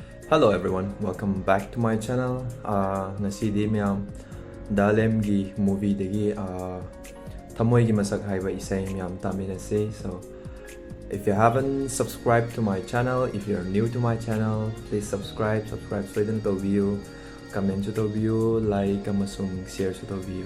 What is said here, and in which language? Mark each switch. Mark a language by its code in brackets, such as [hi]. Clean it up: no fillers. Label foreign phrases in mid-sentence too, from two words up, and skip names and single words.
[en] Hello everyone, welcome back to my channel. [mni] Ngasidi miyam dalemgi movie degi Thamoigi Mashak haiba isai miyam taminase. [en] So if you haven't subscribed to my channel, if you're new to my channel, please subscribe so to view, comment to view, like amasung share to view.